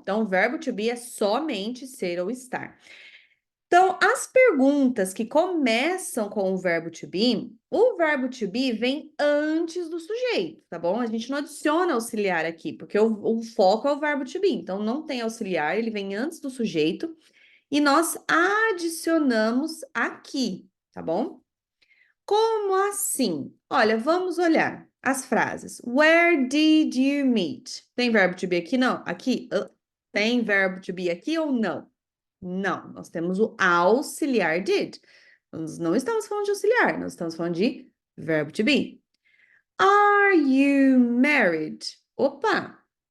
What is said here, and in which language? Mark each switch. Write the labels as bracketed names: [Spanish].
[Portuguese] Então, o verbo to be é somente ser ou estar. Então, as perguntas que começam com o verbo to be vem antes do sujeito, tá bom? A gente não adiciona auxiliar aqui, porque o foco é o verbo to be. Então, não tem auxiliar, ele vem antes do sujeito e nós adicionamos aqui, tá bom? Como assim? Olha, vamos olhar as frases. [English] Where did you meet? [Portuguese] Tem verbo to be aqui? Não. Aqui? Tem verbo to be aqui ou não? Não. Nós temos o auxiliar did. Nós não estamos falando de auxiliar, nós estamos falando de verbo to be. [English] Are you married? Opa!